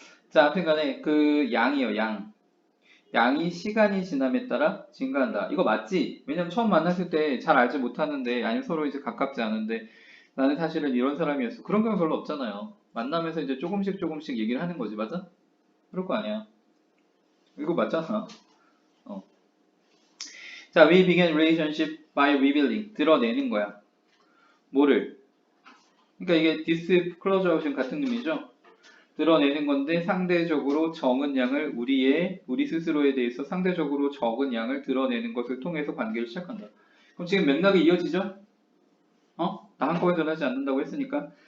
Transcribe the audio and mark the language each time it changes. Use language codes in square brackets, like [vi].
[ko] 자, 하여튼간에 그 양이요, 양. 양이 시간이 지남에 따라 증가한다. 이거 맞지? 왜냐면 처음 만났을 때 잘 알지 못하는데 아니면 서로 이제 가깝지 않은데 나는 사실은 이런 사람이었어. 그런 경우 별로 없잖아요. 만나면서 이제 조금씩 얘기를 하는 거지, 맞아? 그럴 거 아니야. 이거 맞잖아. [en] 자, we begin relationship by revealing. [ko] 드러내는 거야. 뭐를? 그러니까 이게 disclosure하고 같은 의미죠. 드러내는 건데 상대적으로 적은 양을 우리 스스로에 대해서 상대적으로 적은 양을 드러내는 것을 통해서 관계를 시작한다. 그럼 지금 맥락이 이어지죠? 나 한꺼번에 하지 않는다고 했으니까.